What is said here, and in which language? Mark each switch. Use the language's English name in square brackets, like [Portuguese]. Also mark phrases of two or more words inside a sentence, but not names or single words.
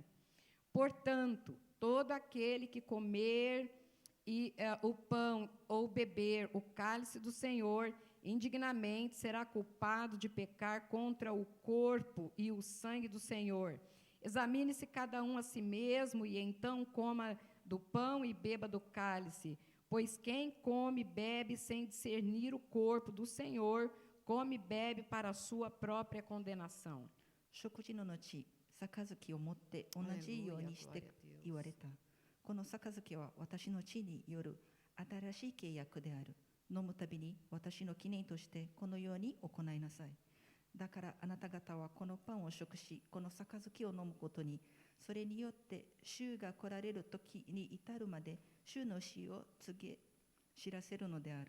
[Portuguese] Portanto, todo aquele que comer o pão ou beber o cálice do Senhor indignamente será culpado de pecar contra o corpo e o sangue do Senhor. Examine-se cada um a si mesmo e então coma do pão e beba do cálice, pois quem come e bebe sem discernir o corpo do Senhor, come e bebe para a sua própria condenação. [Japanese] 食事の後、杯を持って同じようにして言われた。この杯は私の血による新しい契約である。飲むたびに私の記念としてこのように行いなさい。だからあなた方はこのパンを食し、この杯を飲むことに、それによって主が来られる時に至るまで主の死を知らせるのである。